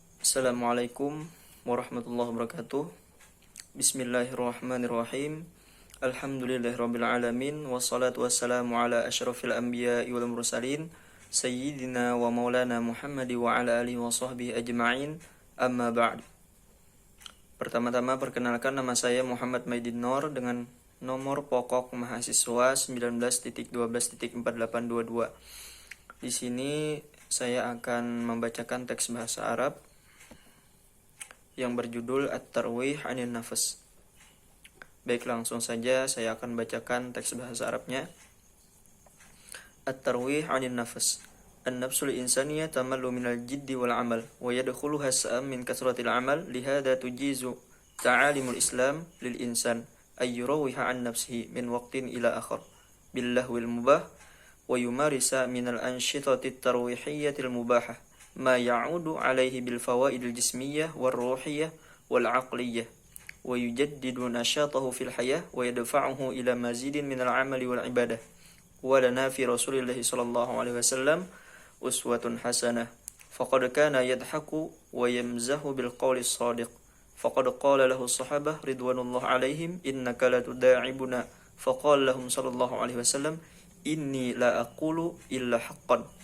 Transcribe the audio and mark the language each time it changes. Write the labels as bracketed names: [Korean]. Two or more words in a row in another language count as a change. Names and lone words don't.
[Arabic] السلام عليكم ورحمة الله وبركاته. بسم الله الرحمن الرحيم. الحمد لله رب العالمين والصلاة والسلام على أشرف الأنبياء والمرسلين سيدنا ومولانا محمد وعلى آله وصحبه أجمعين. أما بعد. [Indonesian] Pertama-tama perkenalkan, nama saya Muhammad Maidin Nur dengan nomor pokok mahasiswa 19.12.4822. Di sini saya akan membacakan teks bahasa Arab yang berjudul At-Tarwih 'anil Nafas. Baik, langsung saja saya akan bacakan teks bahasa Arabnya. At-Tarwih 'anil Nafas. [Arabic] النفس الإنسانية تمل من الجد والعمل ويدخلها السأم من كثرة العمل، لهذا تجيز تعاليم الإسلام للإنسان أن يروح عن نفسه من وقت إلى آخر باللهو المباح ويمارس من الأنشطة الترويحية المباحة ما يعود عليه بالفوائد الجسمية والروحية والعقلية ويجدد نشاطه في الحياة ويدفعه إلى مزيد من العمل والعبادة. ولنا في رسول الله صلى الله عليه وسلم أسوة حسنة فقد كان يضحك ويمزح بالقول الصادق فقد قال له الصحابة رضوان الله عليهم إنك لتداعبنا فقال لهم صلى الله عليه وسلم إني لا أقول إلا حقا.